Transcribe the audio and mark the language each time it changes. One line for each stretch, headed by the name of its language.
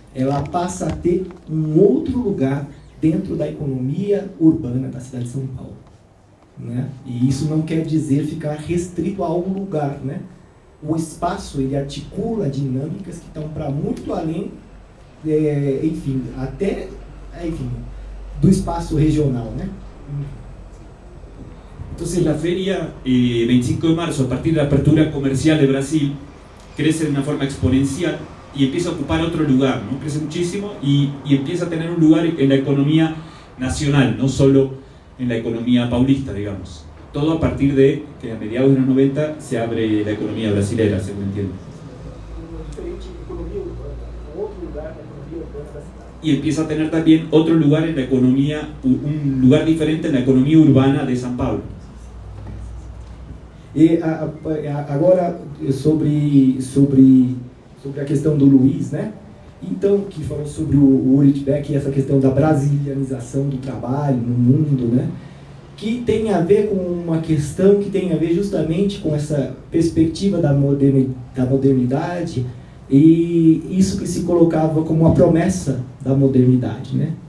Portuguese: Ela passa a ter um outro lugar dentro da economia urbana da cidade de São Paulo, né? E isso não quer dizer ficar restrito a algum lugar, né? O espaço, ele articula dinâmicas que estão para muito além, enfim, até, enfim, do espaço regional, né?
Spanish: Entonces la feria 25 de marzo, a partir de la apertura comercial de Brasil, crece de una forma exponencial y empieza a ocupar otro lugar, ¿no? Crece muchísimo y empieza a tener un lugar en la economía nacional, no solo en la economía paulista, digamos. Todo a partir de que a mediados de los 90 se abre la economía brasilera, según entiendo. Y empieza a tener también otro lugar en la economía, un lugar diferente en la economía urbana de São Paulo.
Portuguese: E agora sobre a questão do Luiz, né? Então, que falou sobre o Ulrich Beck e essa questão da brasilianização do trabalho no mundo, né? que tem a ver com uma questão que tem a ver justamente com essa perspectiva da modernidade e isso que se colocava como a promessa da modernidade, né?